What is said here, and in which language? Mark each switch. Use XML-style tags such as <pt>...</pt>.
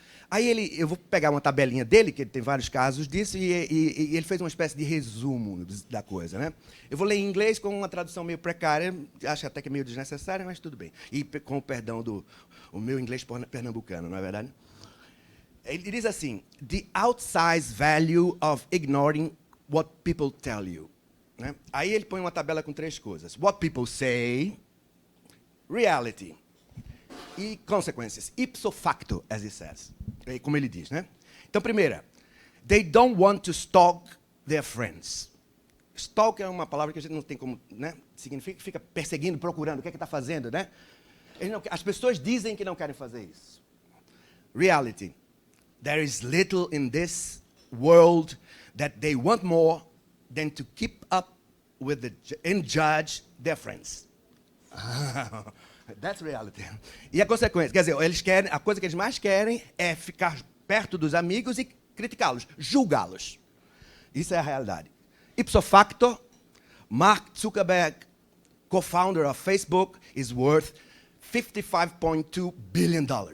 <pt>Aí eu vou pegar uma tabelinha dele, que ele tem vários casos disso, e ele fez uma espécie de resumo da coisa, né? Eu vou ler em inglês com uma tradução meio precária, acho até que é meio desnecessária, mas tudo bem. E com o perdão do meu inglês pernambucano, não é verdade? Ele diz assim:</pt> <en>the outsized value of ignoring what people tell you.</en> <pt>Né? Aí ele põe uma tabela com 3 coisas.</pt> <en>What people say, reality e consequences. Ipso facto, as he says.</en> <pt>Como ele diz, né? Então, primeira,</pt> <en>they don't want to stalk their friends.</en> <pt>Stalk é uma palavra que a gente não tem como, né? Significa que fica perseguindo, procurando, o que é que está fazendo, né? As pessoas dizem que não querem fazer isso.</pt> <en>Reality. There is little in this world that they want more than to keep up with and judge their friends. That's reality.</en> <pt>E a consequência, quer dizer, a coisa que eles mais querem é ficar perto dos amigos e criticá-los, julgá-los. Isso é a realidade.</pt> <en>Ipso facto, Mark Zuckerberg, co-founder of Facebook, is worth $55.2 billion.</en>